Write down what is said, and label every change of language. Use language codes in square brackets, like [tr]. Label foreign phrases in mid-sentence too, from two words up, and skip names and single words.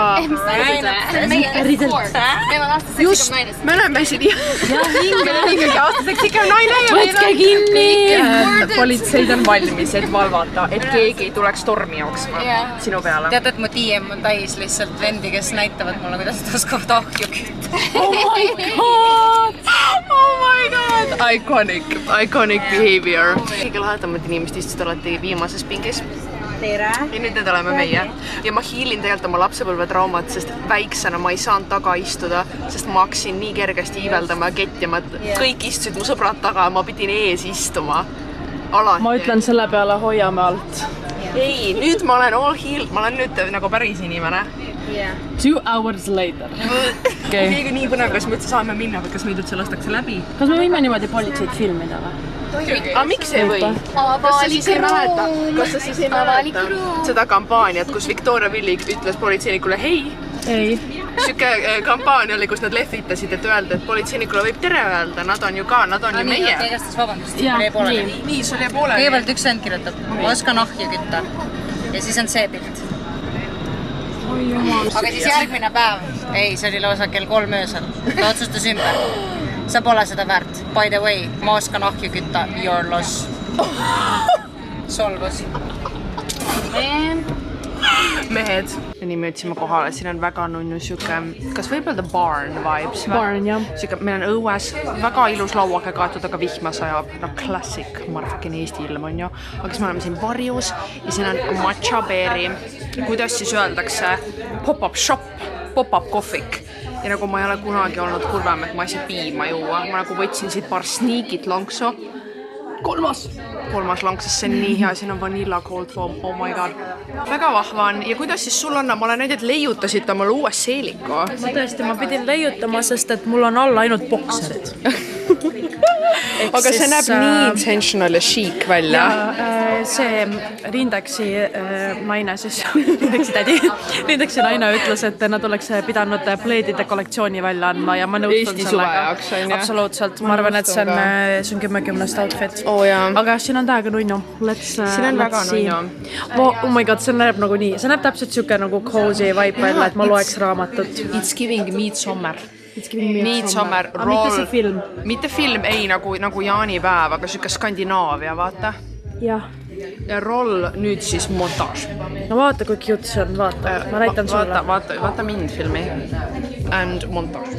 [et] Just, me oleme siin ikkagi aastaseks ikka naine ja võtke kinni! Politseid on valmis, et valvata, et keegi ei tuleks tormi jooksma sinu peale. Tead, et mu DM on täis lihtsalt vendi, kes näitavad mulle, kuidas ta oskavad ahju kütta. [en] Oh my god! Iconic behavior. [et] Kõige lahedamad inimesed istusid alati viimases pingis. Tere! Ja nüüd need oleme meie. Ja ma hiilin tegelikult oma lapsepõlve traumat, sest väiksena ma ei saanud taga istuda, sest ma hakkasin nii kergesti iiveldama ja kettima, et kõik istusid mu sõbrad taga ja ma pidin ees istuma. Alati. Ma ütlen selle peale hoiame alt. Ei, nüüd ma olen [en] all healed, [et] ma olen nüüd nagu päris inimene. [en] 2 hours later. [et] Keegi nii põnev, kas me üldse saame minna või kas meid üldse lastakse läbi? Kas me võime niimoodi politseid filmida või? Aga miks ei või? Kas sa siis ei mäleta seda kampaaniat, kus Victoria Villig ütles politseinikule hei? Ei. Siuke kampaania oli, kus nad lehvitasid, et öelda, et politseinikule võib tere öelda, nad on ju meie. Kõigestas vabandust, jäi pooleli. Nii, sul jäi pooleli. Kõigepealt üks vend kirjutab, ma oskan ahju kütta. Ja siis on see pilt. Aga siis järgmine päev, ei, see oli lausa kell 3 öösel. Ta otsustas ümber. Sa pole seda väärt. [en] By the way, [et] ma oskan ahju kütta, [en] your loss. [et] Solvus. Mehed. Ja nii me jõudsime kohale, siin on väga nunnu siuke, kas võib öelda [en] barn vibes? [et] Barn, jah. Siuke, meil on õues väga ilus lauake kaetud, aga vihma sajab. No klassik, marfkin Eesti ilm on ju. Aga siis me oleme siin varjus ja siin on matcha beeri. Kuidas siis öeldakse? [en] Pop-up shop, [et] pop-up kohvik. Ja nagu ma ei ole kunagi olnud kurvem, et ma ei saa piima juua. Ma nagu võtsin siit paar sniikit lonksu. kolmas long, sest see on nii hea, siin on [en] vanilla cold foam, oh my god. [et] Väga vahva on ja kuidas siis sul on, ma olen näinud, et leiutasid omale uue seeliku. Ma tõesti, ma pidin leiutama, sest et mul on all ainult bokserid. Aga see näeb nii intentional ja chic välja. See Rindeksi naine siis, Rindeksi naine ütles, et nad oleks pidanud pleedide kollektsiooni välja andma ja ma nõustun Eesti suve jaoks, on ju? Absoluutselt, ma arvan, et see on 10 outfit. Aga siin on täiega nunnu. Siin on väga nunnu. [en] Oh my god, [et] see näeb nagu nii. See näeb täpselt siuke nagu [en] cozy vibe [et] välja, et ma loeks raamatut. [en] It's giving Midsommar. Midsommar, roll. [et] Mitte see film. Mitte film, ei nagu jaanipäev, aga siuke Skandinaavia, vaata. Jah. Ja roll nüüd siis montaaž. No vaata, kui cute see on, vaata. Ma näitan sulle. Vaata mind filmi. And montaaž.